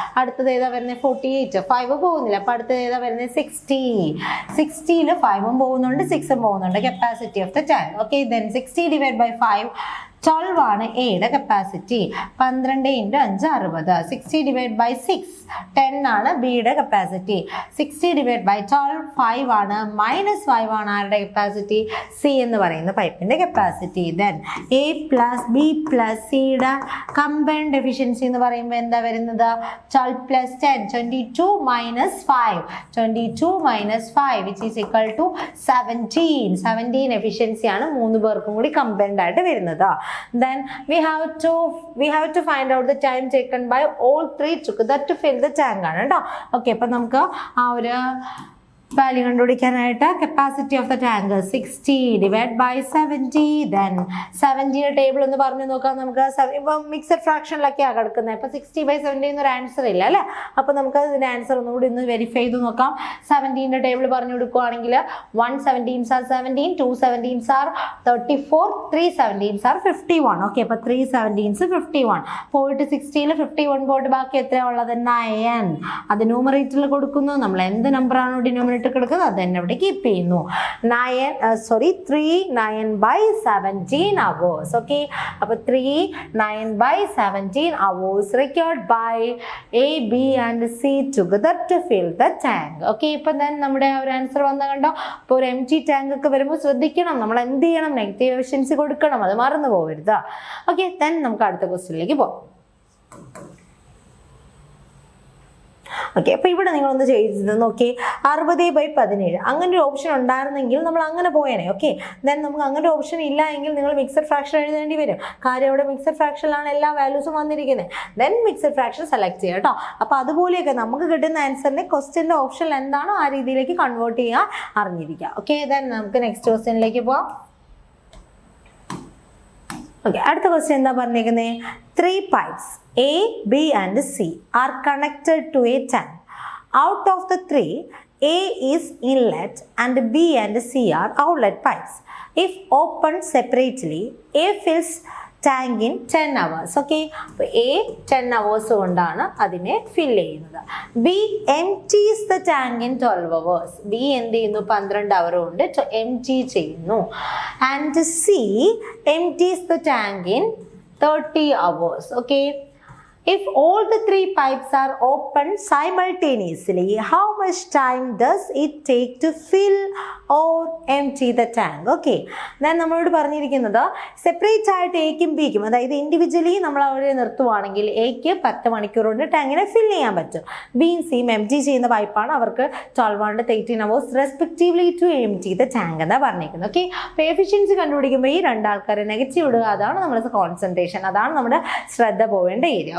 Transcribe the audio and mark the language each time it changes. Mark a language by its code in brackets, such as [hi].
[ml] അടുത്തത് ഏതാ വരുന്നത്, 48, 5 പോകുന്നില്ല. അപ്പൊ അടുത്തത് ഏതാ വരുന്നത്, 60. 60ൽ 5 പോകുന്നുണ്ട്, 6 പോകുന്നുണ്ട്. [en] Capacity of the tank. [ml] Okay, [en] then 60 divided by 5, [ml] 12 ആണ് എയുടെ കപ്പാസിറ്റി. 12 × 5 60. [en] 60 divided by 6, [ml] 10 ആണ് ബിയുടെ കപ്പാസിറ്റി. [en] 60 divided by 12, 5 ആണ്. [ml] -5 ആണ് ആരുടെ കപ്പാസിറ്റി, സി എന്ന് പറയുന്ന പൈപ്പിന്റെ capacity. Then A plus B plus സിയുടെ കമ്പൈൻഡ് എഫിഷ്യൻസി എന്ന് പറയുമ്പോൾ എന്താ വരുന്നത്, 12 + 10, 22 - 5. [en] 22 - 5 which is equal to 17. [ml] 17 എഫിഷ്യൻസിയാണ് 3 പേർക്കും കൂടി കമ്പൈൻഡ് ആയിട്ട് വരുന്നത്. [en] Then we have to find out the time taken by all three together to fill the tank [ml] ആണ് കേട്ടോ. ഓക്കെ, അപ്പൊ നമുക്ക് ആ ഒരു വാല്യൂ കണ്ടുപിടിക്കാനായിട്ട് [en] Capacity of the tank 60 divided by 70. [ml] Then 70യുടെ table ഒന്ന് പറഞ്ഞു നോക്കാം നമുക്ക്. ഇപ്പം മിക്സഡ് ഫ്രാക്ഷനിലൊക്കെയാണ് കിടക്കുന്നത്. ഇപ്പം 60/70 എന്നൊരു ആൻസർ ഇല്ല അല്ലേ. അപ്പം നമുക്ക് അതിൻ്റെ ആൻസർ ഒന്നുകൂടി ഒന്ന് വെരിഫൈ ചെയ്ത് നോക്കാം. 70ന്റെ ടേബിൾ പറഞ്ഞു കൊടുക്കുകയാണെങ്കിൽ [en] 1 17s are 17, 2 17s are 34, 3 17s are 51. [ml] Okay, അപ്പം 3 17s 51 പോയിട്ട് 60ൽ 51 പോയിട്ട് ബാക്കി എത്രയാണ് ഉള്ളത്, 9. അത് ന്യൂമറേറ്ററിൽ കൊടുക്കുന്നു. നമ്മൾ എന്ത് നമ്പറാണോ ഡിനോമിനേറ്റർ കിടക്കുന്നത് അത് തന്നെ അവിടെ കീപ്പ് ചെയ്യുന്നു. [en] 3 9/17 hours. [ml] ഓക്കെ, അപ്പൊ [en] 3 9/17 hours required by A, B and C together to fill the tank. [ml] Okay, ഇപ്പൊ then നമ്മുടെ ആ ഒരു ആൻസർ വന്ന കണ്ടോ. ഇപ്പോൾ ഒരു empty ടാങ്ക് ഒക്കെ വരുമ്പോൾ ശ്രദ്ധിക്കണം, നമ്മൾ എന്ത് ചെയ്യണം, നെഗറ്റീവ് എഫിഷ്യൻസി കൊടുക്കണം, അത് മറന്നു പോകരുത്. ഓക്കെ, then നമുക്ക് അടുത്ത ക്വസ്റ്റ്യനിലേക്ക് പോകാം. ഓക്കെ, അപ്പൊ ഇവിടെ നിങ്ങളൊന്ന് ചെയ്തത് നോക്കി, 60/17. അങ്ങനെ ഒരു ഓപ്ഷൻ ഉണ്ടായിരുന്നെങ്കിൽ നമ്മൾ അങ്ങനെ പോയേനെ. ഓക്കെ, ദെൻ നമുക്ക് അങ്ങനെ ഒരു ഓപ്ഷൻ ഇല്ല എങ്കിൽ നിങ്ങൾ മിക്സഡ് ഫ്രാക്ഷൻ എഴുതേണ്ടി വരും. കാര്യം അവിടെ മിക്സഡ് ഫ്രാക്ഷനിലാണ് എല്ലാ വാല്യൂസും വന്നിരിക്കുന്നത്. ദെൻ മിക്സഡ് ഫ്രാക്ഷൻ സെലക്ട് ചെയ്യുക കേട്ടോ. അപ്പൊ അതുപോലെയൊക്കെ നമുക്ക് കിട്ടുന്ന ആൻസറിനെ ക്വസ്റ്റ്യന്റെ ഓപ്ഷനിൽ എന്താണോ ആ രീതിയിലേക്ക് കൺവേർട്ട് ചെയ്യാൻ അറിഞ്ഞിരിക്കുക. ഓക്കെ, ദെൻ നമുക്ക് നെക്സ്റ്റ് ക്വസ്റ്റ്യനിലേക്ക് പോവാം. ഓക്കെ, അടുത്ത ക്വസ്റ്റ്യൻ എന്താ പറഞ്ഞേക്കുന്നത്, [en] 3 pipes A, B and C are connected to a tank. Out of the 3, A is inlet and B and C are outlet pipes. If opened separately, A fills tank in 10 hours. [ml] Okay, അപ്പോൾ A 10 hours കൊണ്ടാണ് അതിനെ ഫിൽ ചെയ്യുന്നത്. [en] B empties the tank in 12 hours. [ml] B എന്ത് ചെയ്യുന്നു, 12 അവർ കൊണ്ട് empty ചെയ്യുന്നു. [en] And C empties the tank in 30 hours. Okay, if all the 3 pipes are opened simultaneously, how much time does it take to fill or empty the tank? [ml] Okay, then നമ്മളോട് പറഞ്ഞിരിക്കുന്നത് separate ആയിട്ട് എക്കും ബിക്കും, അതായത് individually നമ്മൾ അവരെ നിർത്തുവാണെങ്കിൽ എക്ക് 10 മണിക്കൂർ കൊണ്ട് ടാങ്കിനെ ഫിൽ ചെയ്യാൻ പറ്റും. ബിയും സിയും എംറ്റി ചെയ്യുന്ന പൈപ്പാണ്, അവർക്ക് 12 and 18 hours respectively to എംറ്റി the tank എന്നാണ് പറഞ്ഞിരിക്കുന്നത്. ഓക്കെ, അപ്പോൾ എഫിഷ്യൻസി കണ്ടുപിടിക്കുമ്പോൾ ഈ രണ്ടാൾക്കാരെ നെഗറ്റീവ് ഇടുക, അതാണ് നമ്മുടെ കോൺസെൻട്രേഷൻ, അതാണ് നമ്മുടെ ശ്രദ്ധ പോവേണ്ട ഏരിയ.